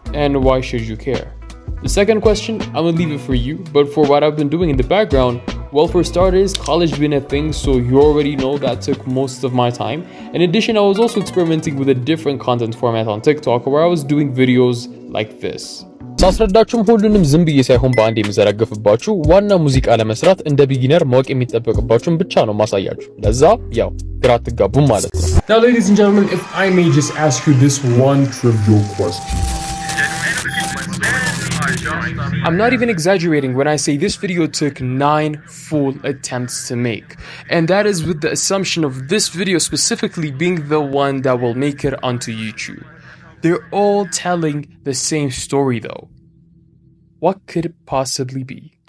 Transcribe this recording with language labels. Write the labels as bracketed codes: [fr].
[en] And why should you care? The second question, I'm gonna leave it for you, but for what I've been doing in the background, well, for starters, college been a thing, so you already know that took most of my time. In addition, I was also experimenting with a different content format on TikTok where I was doing videos like this. [am] ሳስረዳችሁም ሁሉንም ዝም ብዬ ሳይሆን በአንድ የምዘረግፍባችሁ ዋና ሙዚቃ ለመስራት እንደ ቢጊነር ማወቅ የሚጠበቅባችሁን ብቻ ነው ማሳያችሁ። ለዛ ያው ግራ አትጋቡም ማለት ነው። [en] Now, ladies and gentlemen, if I may just ask you this one trivial question. I'm not even exaggerating when I say this video took 9 full attempts to make. And that is with the assumption of this video specifically being the one that will make it onto YouTube. They're all telling the same story though. What could it possibly be?